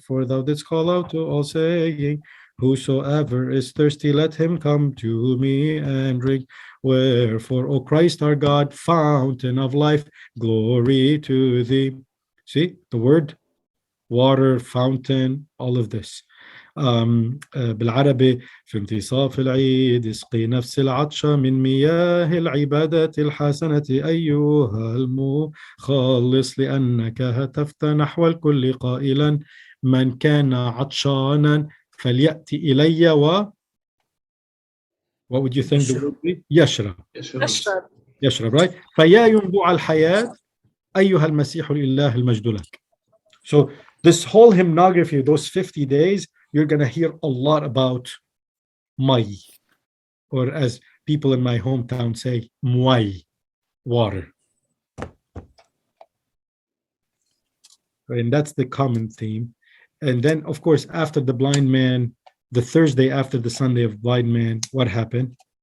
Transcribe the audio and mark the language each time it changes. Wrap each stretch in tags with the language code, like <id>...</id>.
<en>For thou didst call out to all, saying, whosoever is thirsty, let him come to me and drink. Wherefore, O Christ our God, fountain of life, glory to thee. See, the word, water, fountain, all of this.</en> <ar>بالعربي في انتصاف العيد اسقي نفس العطشة من مياه العبادة الحسنة أيها المخلص لأنك هتفت نحو الكل قائلا من كان عطشانا فليأتي إلي</ar> <en>what would you think the word be?</en> <ar>يشرب يشرب</ar> <en>right</en> <ar>فيا ينبوع الحياة أيها المسيح الإله المجد لك.</ar> <en>So this whole hymnography, those 50 days, you're going to hear a lot about mai, or as people in my hometown say, muay, water. And that's the common theme. And then, of course, after the blind man, the Thursday after the Sunday of blind man, what happened?</en>